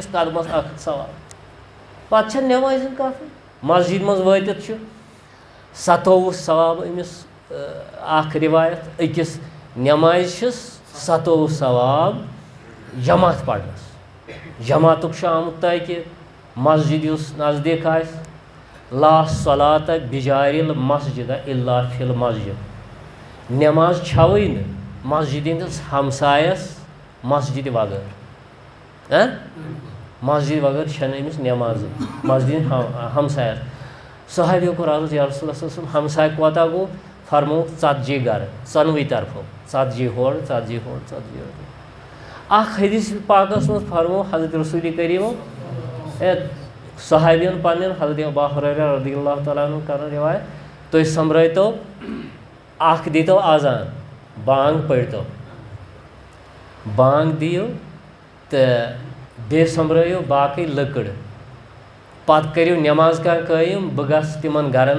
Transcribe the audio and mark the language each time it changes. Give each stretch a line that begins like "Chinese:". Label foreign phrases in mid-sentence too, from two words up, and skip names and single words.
Kashmiri: قدمس اکھ ثواب پتہٕ چھےٚ نٮ۪مازِ ہٕنٛز کتھٕے مسجد منٛز وٲتِتھ چھُ 27 ثواب أمِس اکھ رِوایت أکِس نٮ۪مازِ چھِس 27 ثواب جماعت پرنس جماعتُک چھُ آمُت تاکہِ مسجد یُس نزدیٖک آسہِ
Arabic: لا صلاة بجار المسجد الا فی المسجد
Kashmiri: نٮ۪ماز چھوٕے نہٕ مسجد ہٕنٛدِس ہمسایس مسجد بغٲر مسجد بغٲر چھنہٕ أمِس نٮ۪مازٕے مسجد ہمسایس صحابیو کوٚر عرض
Arabic: یا رسول اللہ صلی اللہ علیہ وسلم
Kashmiri: ہمساے کوتاہ گوٚو فرمووُکھ 40 گرٕ ژۄنوٕے طرفو 40 ہور 40 ہور 40 ہور اکھ حدیث پاکس منٛز فرموو حضرت رسول کریٖمو صحابین پنن حضرت ابو ہریرہ
Arabic: رضی اللہ تعالیٰ عنہ
Kashmiri: کران روایت تُہۍ سمبرٲیتو اکھ دیٖتو اذان بانگ پٔرۍتو بانگ دِیِو تہٕ بیٚیہِ سمبرٲیِو باقٕے لٔکٕر پتہٕ کٔرِو نٮ۪ماز کانٛہہ قٲیِم بہٕ گژھٕ تِمن گرن